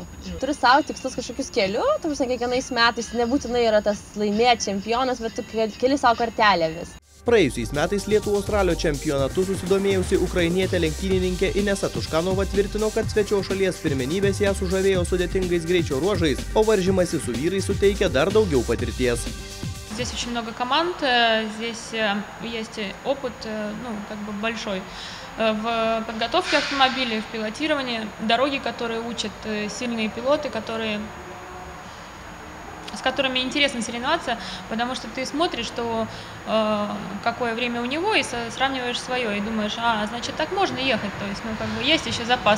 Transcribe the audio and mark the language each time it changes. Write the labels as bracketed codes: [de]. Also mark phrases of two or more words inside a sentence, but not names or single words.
[lt] Turi savo tikslus kažkokius keliu, ta prasme, kiekvienais metais nebūtinai yra tas laimėti čempionas, bet tu keli savo kartelę vis. Praėjusiais metais Lietuvos ralio čempionatu susidomėjusi ukrainietė lenktynininkė Inesa Tuškanova tvirtino, kad svečios šalies pirmenybės ją sužavėjo sudėtingais greičio ruožais, o varžymasi su vyrais suteikia dar daugiau patirties. [ru] Здесь очень много команд, здесь есть опыт, большой в подготовке автомобилей, в пилотировании, дороги, которые учат сильные пилоты, с которыми интересно соревноваться, потому что ты смотришь, что какое время у него, и сравниваешь свое, и думаешь, значит, так можно ехать, то есть, есть еще запас.